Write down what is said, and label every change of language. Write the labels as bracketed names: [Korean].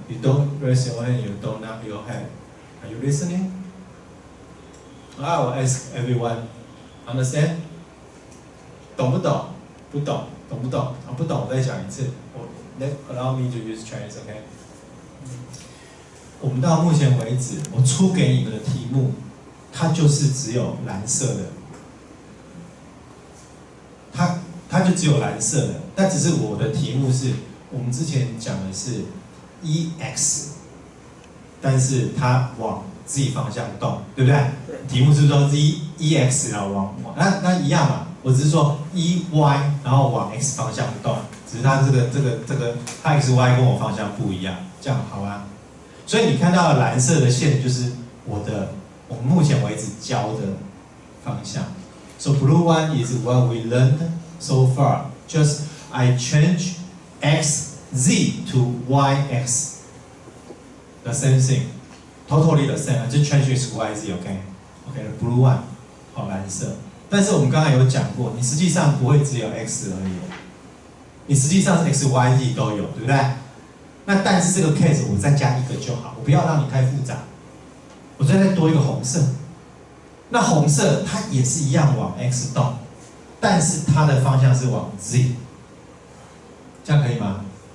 [English] You don't raise your hand, you don't nod your head. Are you listening? I will ask everyone, understand? [Chinese] 懂不懂？不懂，懂不懂？不懂，我再讲一次。 [English] Allow me to use Chinese, okay? [Chinese] 我们到目前为止，我出给你们的题目，它就是只有蓝色的，它就只有蓝色的。但只是我的题目是，我们之前讲的是 EX， 但是它往 Z 方向动，对不对？对。题目是说 EX 然后往那一样嘛。我只是说 EY 然后往 X 方向动，只是它这个它 XY 跟我方向不一样，这样好吗？所以你看到的蓝色的线就是我们目前为止教的方向。 [English] So blue one is what we learned so far. Just I change X Z to Y X. The same thing, totally the same. I just change X Y Z. Okay, okay. The blue one [Chinese] 好蓝色。但是我们刚才有讲过，你实际上不会只有 X 而已，你实际上是 X Y Z 都有，对不对？那但是这个 case 我再加一个就好，我不要让你太复杂，我再多一个红色。那红色它也是一样往 X 动，但是它的方向是往 Z， 这样可以吗？